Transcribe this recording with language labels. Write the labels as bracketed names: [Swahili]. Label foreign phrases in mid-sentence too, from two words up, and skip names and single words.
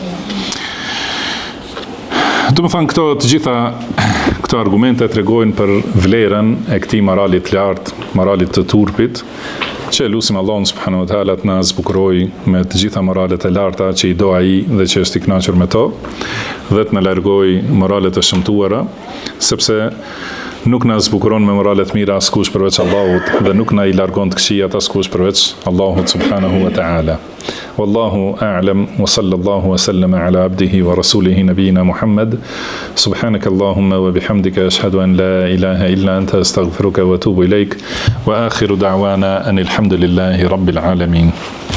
[Albanian] Do të thonë, këto të gjitha këto argumente tregojnë për vlerën e këtij moralit të lartë, moralit të turpit, që lutim Allahun [Arabic] سبحانه وتعالى [Albanian] të na zbukurojë me të gjitha moralet e larta që i do ai dhe që është i kënaqur me to, dhe të na largojë moralet e shëmtuara, sepse nuk na zbukuron me moralet mira askush përveç Allahut dhe nuk na i largon të këqijat askush përveç Allahut [Arabic] سبحانه وتعالى. والله أعلم وصلى الله وسلم على عبده ورسوله نبينا محمد. سبحانك اللهم وبحمدك أشهد أن لا إله إلا أنت أستغفرك وأتوب إليك وآخر دعوانا أن الحمد لله رب العالمين.